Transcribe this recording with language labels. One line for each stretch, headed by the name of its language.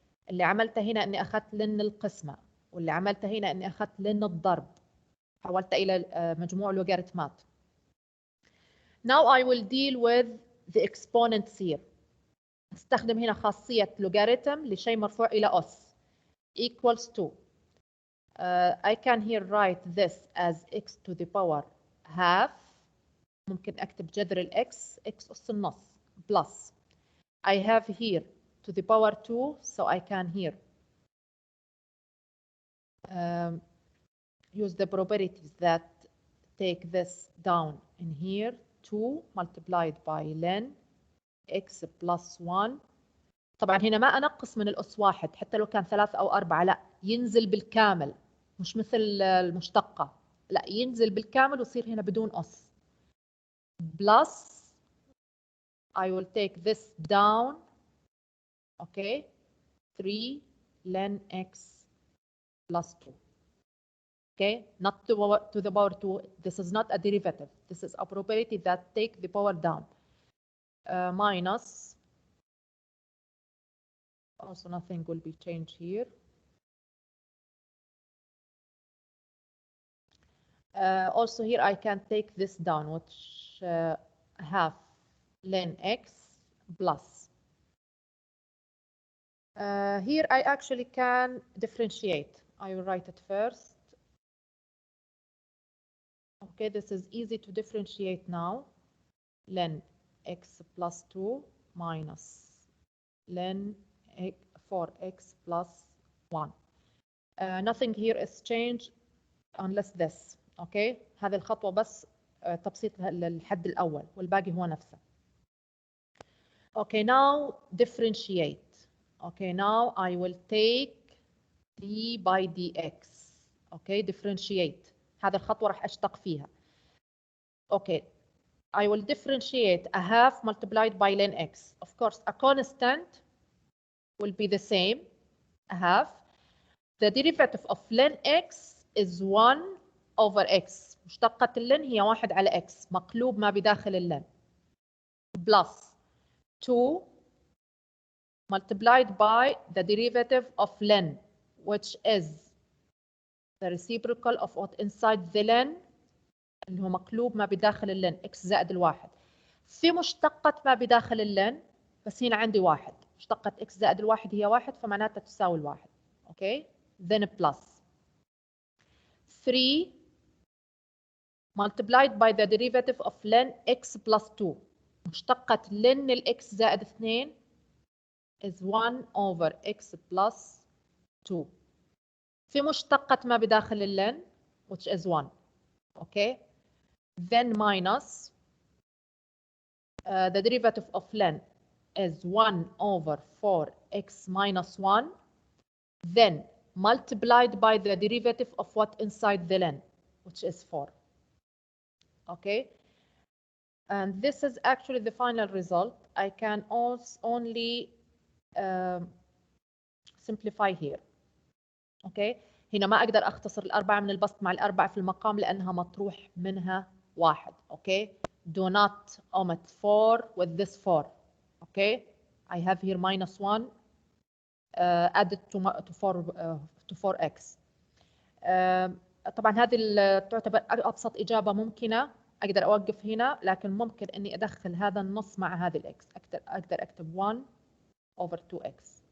Arabic: اللي عملته هنا اني اخذت لن القسمه، واللي عملته هنا اني اخذت لن الضرب، حولت الى مجموع لوغاريتمات.
English: Now I will deal with the exponents here.
Arabic: استخدم هنا خاصيه لوغاريتم لشيء مرفوع الى اس
English: equals to I can here write this as x to the power half.
Arabic: ممكن اكتب جذر الاكس x اس النص
English: plus I have here to the power 2, so I can here use the properties that take this down in here. 2 multiplied by ln x plus 1.
Arabic: طبعا هنا ما أنقص من الأس واحد، حتى لو كان 3 أو 4 لا، ينزل بالكامل، مش مثل المشتقة، لا ينزل بالكامل ويصير هنا بدون أس.
English: plus I will take this down. Okay, 3 ln x plus 2. Okay, not to the power 2. This is not a derivative. This is a property that take the power down. Minus, also nothing will be changed here. Also here I can take this down, which half ln x plus. Here I actually can differentiate. I will write it first. Okay, this is easy to differentiate now. Ln x plus 2 minus ln 4x plus 1. Nothing here is changed unless this.
Arabic: Okay, هذه الخطوة بس تبسيط للحد الأول والباقي هو نفسه.
English: Okay, now differentiate. Okay, now I will take d by dx. Okay, differentiate.
Arabic: هذه الخطوة راح أشتق فيها.
English: Okay, I will differentiate a half multiplied by ln x. Of course, a constant will be the same, a half. The derivative of ln x is 1 over x.
Arabic: مشتقة اللن هي 1 على x مقلوب ما بداخل اللن.
English: Plus 2 multiplied by the derivative of ln, which is the reciprocal of what inside the ln
Arabic: اللي هو مقلوب ما بداخل اللن x زائد الواحد. في مشتقة ما بداخل اللن بس هنا عندي واحد. مشتقة x زائد الواحد هي واحد فمعناتها تساوي الواحد.
English: Okay, then plus 3 multiplied by the derivative of ln x plus 2.
Arabic: مشتقة ln الx زائد 2
English: is 1 over x plus 2.
Arabic: في مشتقة ما بداخل اللن
English: which is 1. Okay, then minus the derivative of ln is 1 over 4x minus 1, then multiplied by the derivative of what inside the ln, which is 4. Okay, and this is actually the final result. I can also only simplify here.
Arabic: Okay, هنا ما أقدر أختصر الأربعة من البسط مع الأربعة في المقام لأنها مطروح منها واحد.
English: Okay, do not omit 4 with this 4. Okay, I have here minus 1 added to 4x.
Arabic: طبعا هذه تعتبر أبسط إجابة ممكنة. أقدر أوقف هنا، لكن ممكن إني أدخل هذا النص مع هذه الإكس. أقدر أكتب
English: 1 over 2x.